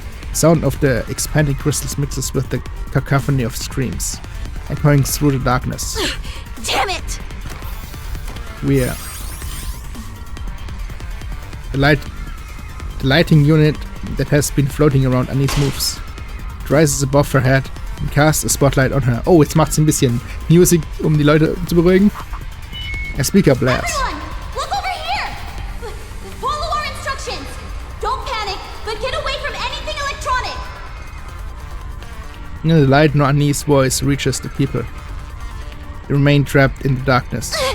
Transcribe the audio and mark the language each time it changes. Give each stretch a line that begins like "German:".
English: The sound of the expanding crystals mixes with the cacophony of screams, echoing through the darkness. Damn it! The lighting unit that has been floating around Annie's moves. It rises above her head and casts a spotlight on her.
German: Oh, jetzt macht's ein bisschen Music, die Leute zu beruhigen.
English: A speaker blares. Everyone, look over here! Follow our instructions! Don't panic, but get away from anything electronic! Neither the light nor Annie's voice reaches the people. They remain trapped in the darkness.